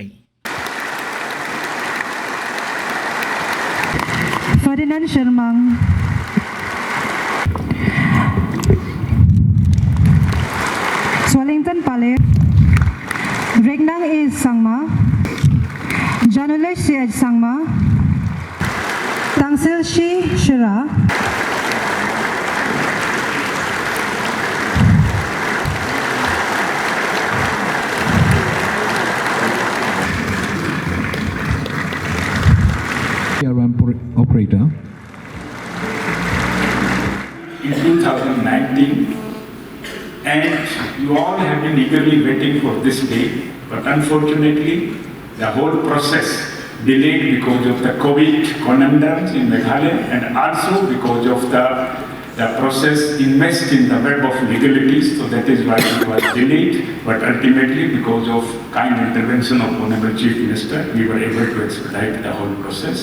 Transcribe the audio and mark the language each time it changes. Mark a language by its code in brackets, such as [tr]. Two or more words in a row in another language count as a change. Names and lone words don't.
[en] Ferdinand Shermang, Swellington Pale, Regnang is Sangma, Janulesh Siaj Sangma, Tangsil Shi Shira, operator. In 2019, and you all have been eagerly waiting for this day, but unfortunately, the whole process delayed because of the COVID conundrums in Meghalaya and also because of the process immersed in the web of legalities, so that is why it was delayed, but ultimately because of kind intervention of Honorable Chief Minister, we were able to expedite the whole process.